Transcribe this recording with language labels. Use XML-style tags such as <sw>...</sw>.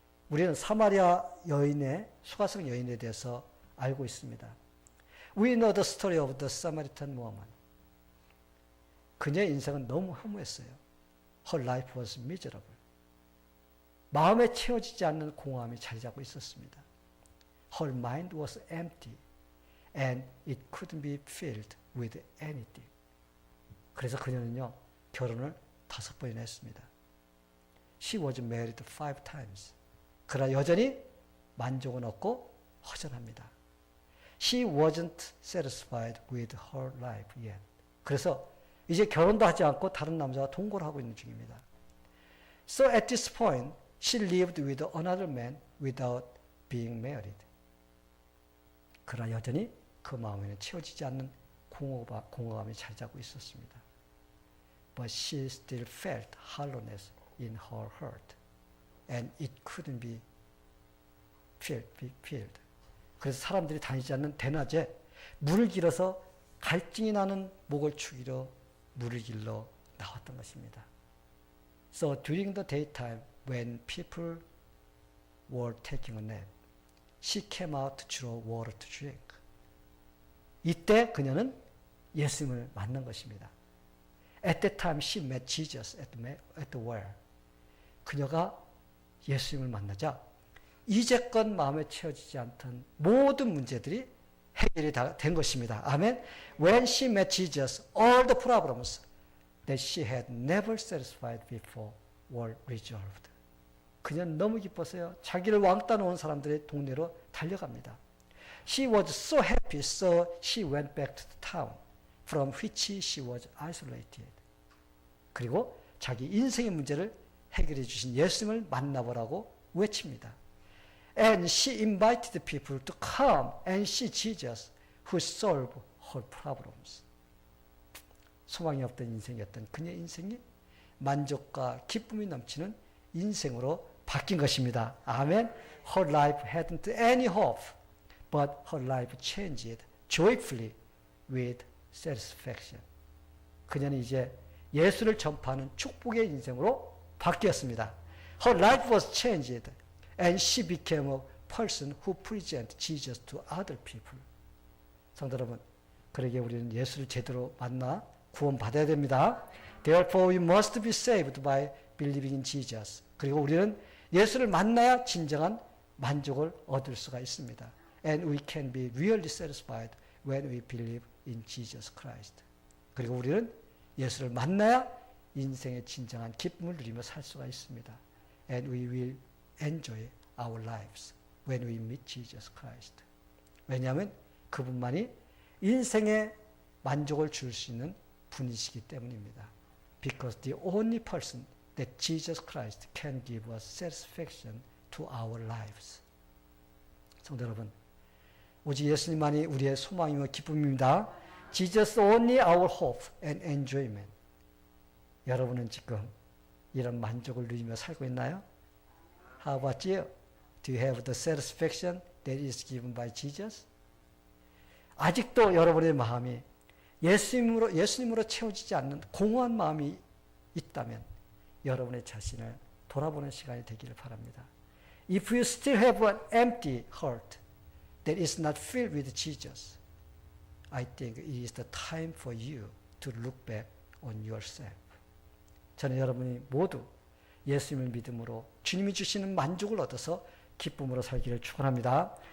<ko>우리는 사마리아 여인의 수가성 여인에 대해서 알고 있습니다.</ko> <en>We know the story of the Samaritan woman.</en> <ko>그녀의 인생은 너무 허무했어요.</ko> <en>Her life was miserable.</en> <ko>마음에 채워지지 않는 공허함이 자리 잡고 있었습니다.</ko> <en>Her mind was empty and it couldn't be filled with anything.</en> <ko>그래서 그녀는요, 결혼을 5번이나 했습니다.</ko> <en>She was married 5 times.</en> <ko>그러나 여전히 만족은 없고 허전합니다.</ko> <en>She wasn't satisfied with her life yet.</en> <ko>그래서 이제 결혼도 하지 않고 다른 남자와 동거를 하고 있는 중입니다.</ko> <en>So at this point, she lived with another man without being married.</en> <ko>그러나 여전히 그 마음에는 채워지지 않는 공허감이 자리 잡고 있었습니다.</ko> <en>But she still felt hollowness in her heart, and it couldn't be filled.</en> <ko>그래서 사람들이 다니지 않는 대낮에 물을 길어서 갈증이 나는 목을 축이러 물을 길러 나왔던 것입니다.</ko> <en>So during the daytime, when people were taking a nap, she came out to draw water to drink.</en> <ko>이때 그녀는 예수님을 만난 것입니다.</ko> <en>At that time, she met Jesus at the well.</en> <ko>그녀가 예수님을 만나자 이제껏 마음에 채워지지 않던 모든 문제들이 해결이 다 된 것입니다. 아멘.</ko> <en>When she met Jesus, all the problems that she had never satisfied before were resolved.</en> <ko>그녀는 너무 기뻤어요. 자기를 왕따 놓은 사람들의 동네로 달려갑니다.</ko> <en>She was so happy, so she went back to the town from which she was isolated.</en> <ko>그리고 자기 인생의 문제를 해결해 주신 예수님을 만나보라고 외칩니다.</ko> <en>And she invited people to come and see Jesus who solved her problems.</en> <ko>소망이 없던 인생이었던 그녀의 인생이 만족과 기쁨이 넘치는 인생으로 바뀐 것입니다. 아멘.</ko> <en>Her life hadn't any hope, but her life changed joyfully with satisfaction.</en> <ko>그녀는 이제 예수를 전파하는 축복의 인생으로 바뀌었습니다.</ko> <en>Her life was changed and she became a person who presented Jesus to other people.</en> <ko>성도 여러분, 그러기에 우리는 예수를 제대로 만나 구원받아야 됩니다.</ko> <en>Therefore we must be saved by believing in Jesus.</en> <ko>그리고 우리는 예수를 만나야 진정한 만족을 얻을 수가 있습니다.</ko> <en>And we can be really satisfied when we believe in Jesus Christ.</en> <ko>그리고 우리는 예수를 만나야 인생의 진정한 기쁨을 누리며 살 수가 있습니다.</ko> <en>And we will enjoy our lives when we meet Jesus Christ.</en> <ko>왜냐하면 그분만이 인생의 만족을 줄 수 있는 분이시기 때문입니다.</ko> <en>Because the only person that Jesus Christ can give us satisfaction to our lives.</en> <ko>성도 여러분, 오직 예수님만이 우리의 소망이며 기쁨입니다.</ko> <en>Jesus only our hope and enjoyment.</en> <ko>여러분은 지금 이런 만족을 누리며 살고 있나요?</ko> <en>How about you? Do you have the satisfaction that is given by Jesus?</en> <ko>아직도 여러분의 마음이 예수님으로 채워지지 않는 공허한 마음이 있다면 여러분의 자신을 돌아보는 시간이 되기를 바랍니다.</ko> <en>If you still have an empty heart that is not filled with Jesus, I think it is the time for you to look back on yourself.</en> <ko>저는 여러분이 모두 예수님을 믿음으로 주님이 주시는 만족을 얻어서 기쁨으로 살기를 축원합니다.</ko>